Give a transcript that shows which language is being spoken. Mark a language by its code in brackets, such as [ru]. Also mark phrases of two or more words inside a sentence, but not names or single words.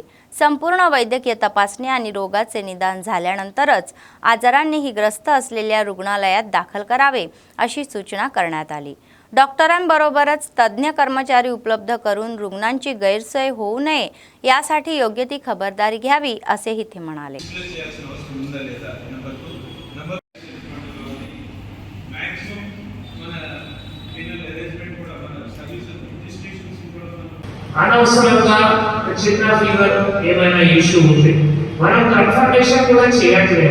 [mr] संपूर्ण वैद्यकीय तपासणी आणि रोगाचे निदान झाल्यानंतरच आजारांनीही ग्रस्त असलेल्या रुग्णालयात दाखल करावे अशी सूचना करण्यात आली. डॉक्टरांबरोबरच तज्ज्ञ कर्मचारी उपलब्ध करून रुग्णांची गैरसोय होऊ नये यासाठी योग्य ती खबरदारी घ्यावी असेही ते म्हणाले. [te] అనవసరంగా చిన్న ఫీవర్ ఏమైనా ఇష్యూ ఉంటే మనం కన్ఫర్మేషన్ కూడా చేయట్లేదు.